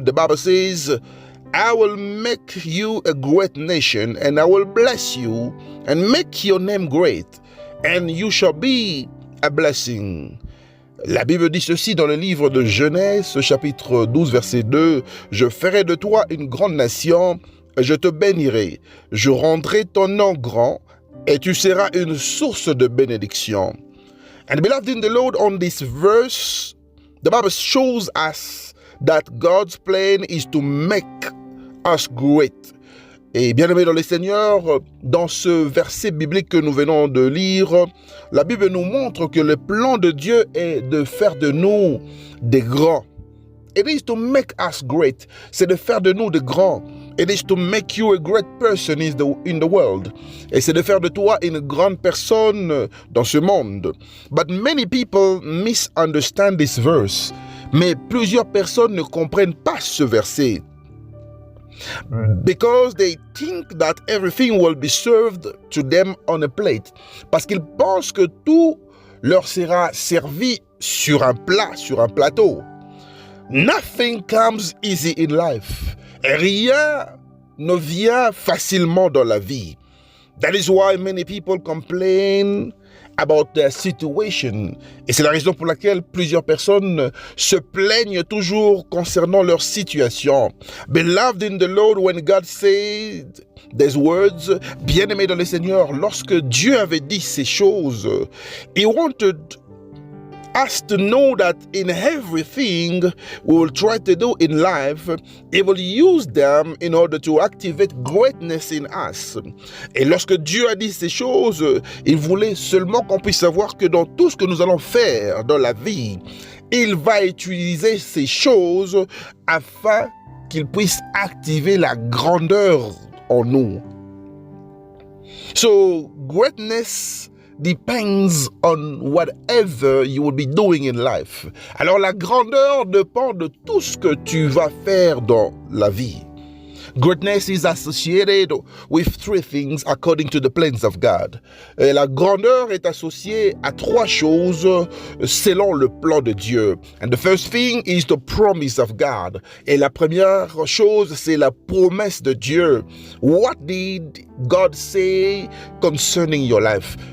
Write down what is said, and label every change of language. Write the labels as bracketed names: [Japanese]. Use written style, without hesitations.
[English] The Bible says, I will make you a great nation, and I will bless you, and make your name great, and you shall be a blessing. [French] La Bible dit ceci dans le livre de Genèse, chapitre 12, verset 2. Je ferai de toi une grande nation, je te bénirai. Je rendrai ton nom grand et tu seras une source de bénédiction. [English] And beloved in the Lord, on this verse, the Bible shows us that God's plan is to make us great. [French] Et bien aimé dans le Seigneur, dans ce verset biblique que nous venons de lire, la Bible nous montre que le plan de Dieu est de faire de nous des grands. [English] It is to make us great. [French] C'est de faire de nous des grands. [English] It is to make you a great person in the world. [French] Et c'est de faire de toi une grande personne dans ce monde. [English] But many people misunderstand this verse. [French] Mais plusieurs personnes ne comprennent pas ce verset. [English] Because they think that everything will be served to them on a plate. [French] Parce qu'ils pensent que tout leur sera servi sur un plat, sur un plateau. [English] Nothing comes easy in life. [French] Et rien ne vient facilement dans la vie. [English] That is why many people complain about their situation. [French] Et c'est la raison pour laquelle plusieurs personnes se plaignent toujours concernant leur situation. [English] Beloved in the Lord, when God said these words, [French] bien-aimé dans le Seigneur, lorsque Dieu avait dit ces choses, [English] He wanted us to know that in everything we will try to do in life, He will use them in order to activate greatness in us. [French] Et lorsque Dieu a dit ces choses, il voulait seulement qu'on puisse savoir que dans tout ce que nous allons faire dans la vie, il va utiliser ces choses afin qu'il puisse activer la grandeur en nous. [English] So, greatness depends on whatever you will be doing in life. [French] Alors la grandeur dépend de tout ce que tu vas faire dans la vie. [English] Greatness is associated with three things according to the plans of God. [French] Et la grandeur est associée à trois choses selon le plan de Dieu. [English] And the first thing is the promise of God. [French] Et la première chose, c'est la promesse de Dieu. [English] What did God say concerning your life?